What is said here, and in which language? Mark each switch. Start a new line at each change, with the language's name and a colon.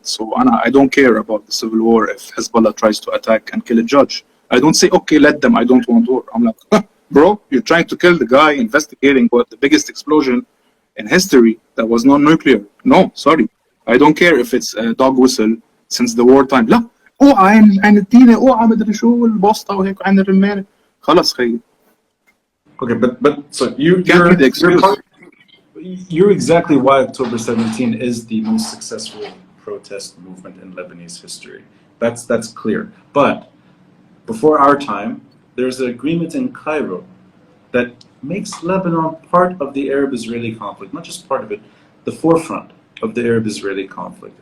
English: So I don't care about the civil war if Hezbollah tries to attack and kill a judge. I don't say, okay, let them, I don't want war. I'm like, bro, you're trying to kill the guy investigating what the biggest explosion in history that was non-nuclear. No, sorry. I don't care if it's a dog whistle since the wartime.
Arabic: لا اوعى عن الدين اوعى مدري شو البوسطة وهيك عن الرمانة. خلاص خيي.
English: Okay, but so you're exactly why October 17 is the most successful protest movement in Lebanese history. That's clear. But before our time, there's an agreement in Cairo that makes Lebanon part of the Arab-Israeli conflict, not just part of it, the forefront of the Arab-Israeli conflict.